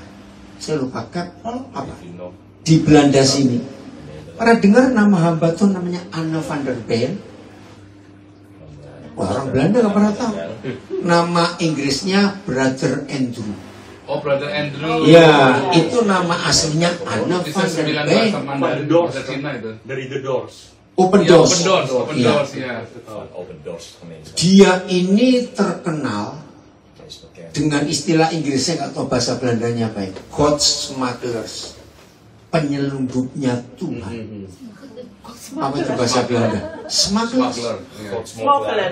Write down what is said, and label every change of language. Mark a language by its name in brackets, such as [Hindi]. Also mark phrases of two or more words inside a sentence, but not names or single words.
[Indonesian] Saya lupa apa? Di Belanda sini. Pernah dengar nama hamba Tuhan namanya Anne van der Bijl? Wah, orang Belanda nggak pernah tahu. Nama Inggrisnya Brother Andrew. Oh, Brother Andrew. Ya, itu nama aslinya Anne Bisa van der 9 Bijl. bahasa Mandarin bahasa Cina itu. Dari The Doors. Open Ya, Doors. Open Doors, Open Iya. Doors ya. Open Doors. Dia ini terkenal dengan istilah Inggrisnya, nggak tahu bahasa Belandanya apa ya. [English] God smugglers, [Indonesian] penyelundupnya Tuhan. Apa itu bahasa Belanda? Smugglers. Smuggler. Ya. Smuggler.